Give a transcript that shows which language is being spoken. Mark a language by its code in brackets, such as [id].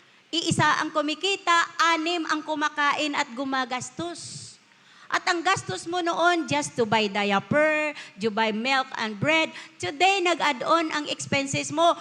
[tl] Iisa ang kumikita, 6 ang kumakain at gumagastos. At ang gastos mo noon, [en] just to buy diaper, to buy milk and bread. [tl] Today, nag-add-on ang expenses mo.